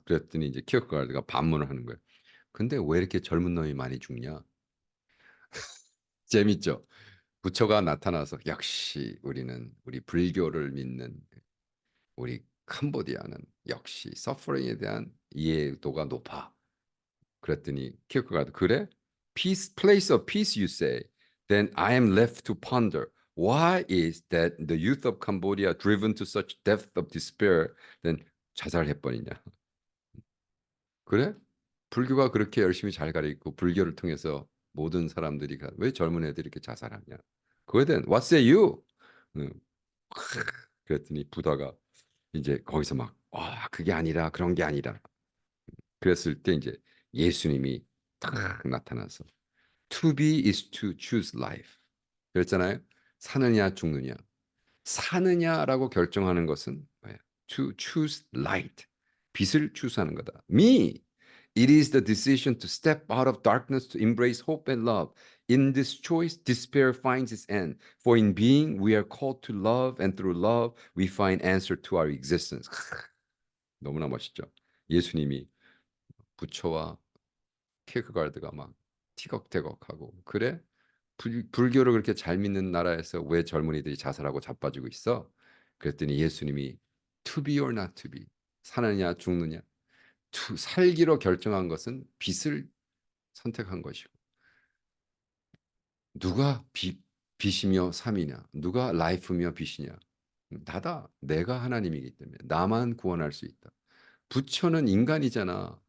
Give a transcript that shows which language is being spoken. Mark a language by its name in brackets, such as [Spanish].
[Korean] 그랬더니 이제 키어크가드가 반문을 하는 거예요. 근데 왜 이렇게 젊은 놈이 많이 죽냐? 재밌죠? 부처가 나타나서 역시 우리 불교를 믿는 우리 캄보디아는 역시 서퍼링에 대한 이해도가 높아. 그랬더니 키어크가드 그래? [English] Peace, place of peace, you say. Then I am left to ponder. Why is that the youth of Cambodia driven to such depth of despair? then [Korean] 자살해버리냐? 그래? 불교가 그렇게 열심히 잘 가르치고 불교를 통해서 모든 사람들이 왜 젊은 애들이 이렇게 자살하냐? 그거에 대한 [English] What say you? [Korean] 응. 그랬더니 부다가 이제 거기서 막 그게 아니라 그런 게 아니라 그랬을 때 이제 예수님이 딱 나타나서 [English] To be is to choose life. [Korean] 그랬잖아요. 사느냐 죽느냐. 사느냐라고 결정하는 것은 뭐예요? [English] To choose light. [Korean] 빛을 추수하는 거다. [English] Me. It is the decision to step out of darkness to embrace hope and love. In this choice, despair finds its end. For in being, we are called to love, and through love, we find answer to our existence. [Korean] 너무나 멋있죠. 예수님이 부처와 케이크가르드가 막 티격태격하고 그래? 불교를 그렇게 잘 믿는 나라에서 왜 젊은이들이 자살하고 자빠지고 있어? 그랬더니 예수님이 [English] to be or not to be [Korean] 사느냐 죽느냐 살기로 결정한 것은 빛을 선택한 것이고 누가 빛이며 삶이냐 누가 라이프며 빛이냐 나다 내가 하나님이기 때문에 나만 구원할 수 있다. 부처는 인간이잖아.